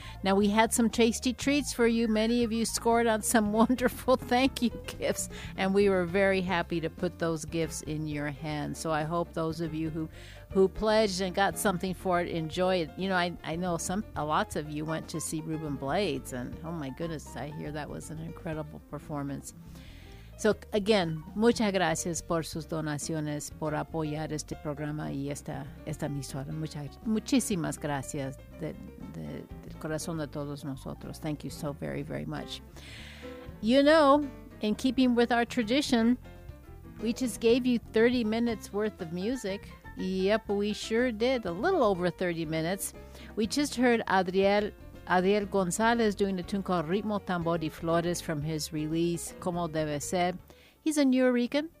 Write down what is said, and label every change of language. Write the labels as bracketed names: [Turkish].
[English] Now, we had some tasty treats for you. Many of you scored on some wonderful thank you gifts, and we were very happy to put those gifts in your hands. So I hope those of you who pledged and got something for it, enjoy it. You know, I know lots of you went to see Ruben Blades, and oh my goodness, I hear that was an incredible performance. [Spanish] So, again, muchas gracias por sus donaciones, por apoyar este programa y esta emisora. Muchísimas gracias del corazón de todos nosotros. [English] Thank you so very, very much. You know, in keeping with our tradition, we just gave you 30 minutes worth of music. Yep, we sure did. A little over 30 minutes. We just heard Adriel Gonzalez doing a tune called Ritmo Tambor de Flores from his release, Como Debe Ser. He's a New Yorker.